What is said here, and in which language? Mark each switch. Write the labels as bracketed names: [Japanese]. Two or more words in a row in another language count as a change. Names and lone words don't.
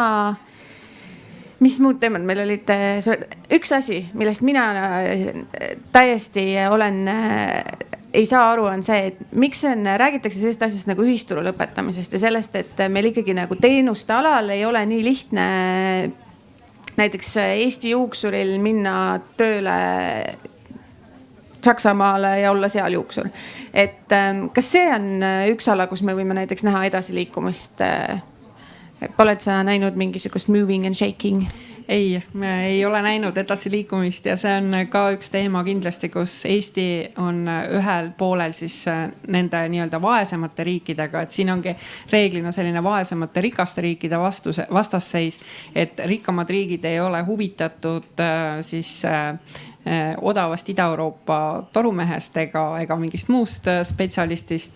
[Estonian] Mis muud teemad meil olid? Üks asi, millest mina täiesti ei saa aru, on see, et miks räägitakse sellest asjast nagu ühisturu lõpetamisest ja sellest, et meil ikkagi nagu teenuste alal ei ole nii lihtne näiteks Eesti juuksuril minna tööle Saksamaale ja olla seal juuksur. Et kas see on üks ala, kus me võime näiteks näha edasiliikumist? Oled sa näinud mingisugust [English] moving and shaking? [Estonian] Ei, me ei ole näinud edasiliikumist ja see on ka üks teema kindlasti, kus Eesti on ühel poolel siis nende nii-öelda vaesemate riikidega, et siin ongi reeglina selline vaesemate rikaste riikide vastasseis, et rikkamad riigid ei ole huvitatud siis odavast Ida-Euroopa torumehest ega mingist muust spetsialistist.